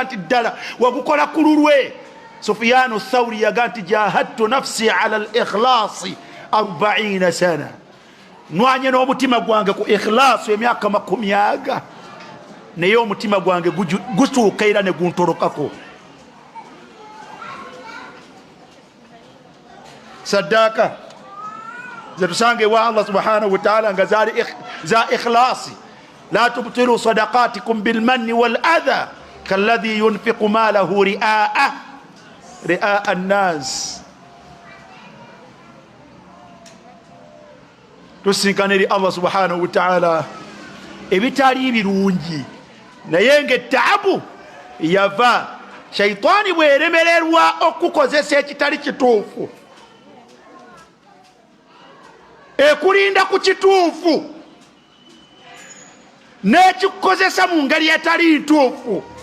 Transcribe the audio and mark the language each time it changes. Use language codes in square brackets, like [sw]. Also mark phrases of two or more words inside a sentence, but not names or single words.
[lg] nti ddala wagukola ku lulwe Sufyanu Thawri yaga nti [ar] جاهدت نفسي على الإخلاص 40 سنة [lg] nwanye n'omutima gwange ku ikhlaasu emyaka 10 naye omutima gwange gutuuka era ne guntolokako saddaaka zetusange wa Allah [ar] سبحانه وتعالى [lg] nga za ikhlasi. [ar] لا تبطلوا صدقاتكم بالمن والأذى كالذي ينفق ماله رئاء الناس. [lg] tusinkana eri Allah [ar] سبحانه وتعالى [lg] ebitali birungi naye ng'ettaabu yava shaitani bweremererwa okukozesa ekitali kituufu ekulinda ku kituufu n'ekikukozesa mu ngeri etali ntuufu.